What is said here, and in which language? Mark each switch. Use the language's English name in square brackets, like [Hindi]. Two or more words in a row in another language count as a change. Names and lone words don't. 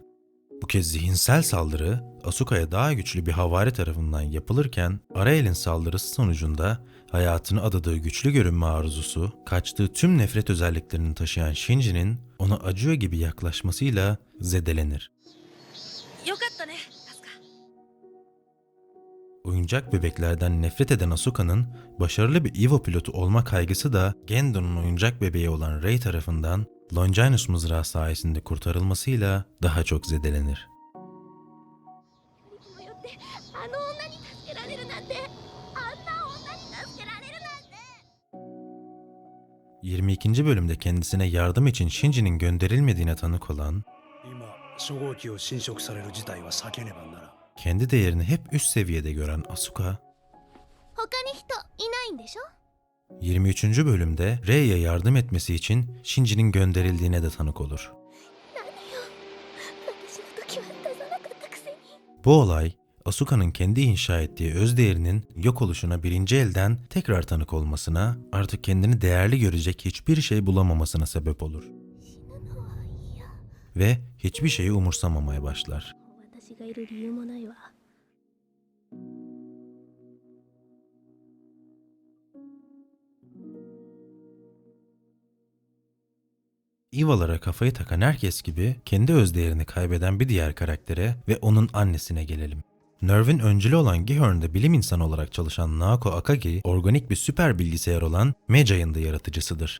[Turkish] Bu kez zihinsel saldırı Asuka'ya daha güçlü bir havari tarafından yapılırken Arael'in saldırısı sonucunda hayatını adadığı güçlü görünme arzusu, kaçtığı tüm nefret özelliklerini taşıyan Shinji'nin ona acıyor gibi yaklaşmasıyla zedelenir. [Japanese] よかったね、アスカ。 [Turkish] Oyuncak bebeklerden nefret eden Asuka'nın başarılı bir EVA pilotu olma kaygısı da Gendo'nun oyuncak bebeği olan Rei tarafından Longinus mızrağı sayesinde kurtarılmasıyla daha çok zedelenir. [Japanese] あの女に助けられるなんて、あんな女に助けられるなんて。 [Turkish] 22. bölümde kendisine yardım için Shinji'nin gönderilmediğine tanık olan, [Japanese] 今初号機を侵食される事態は避けねばならん。 [Turkish] kendi değerini hep üst seviyede gören Asuka, [Japanese] 他に人いないんでしょ？ [Turkish] 23. bölümde Rei'ye yardım etmesi için Shinji'nin gönderildiğine de tanık olur. [Japanese] 何よ、私の時は出さなかったくせに。 [Turkish] Bu olay, Asuka'nın kendi inşa ettiği öz değerinin yok oluşuna birinci elden tekrar tanık olmasına, artık kendini değerli görecek hiçbir şey bulamamasına sebep olur. Ve hiçbir şeyi umursamamaya başlar. [Japanese] 私がいる理由もないわ。 [Turkish] EVA'lara kafayı takan herkes gibi kendi öz değerini kaybeden bir diğer karaktere ve onun annesine gelelim. Nerv'in öncülü olan Gihorn'da bilim insanı olarak çalışan Naoko Akagi, organik bir süper bilgisayar olan Mejai'ın da yaratıcısıdır.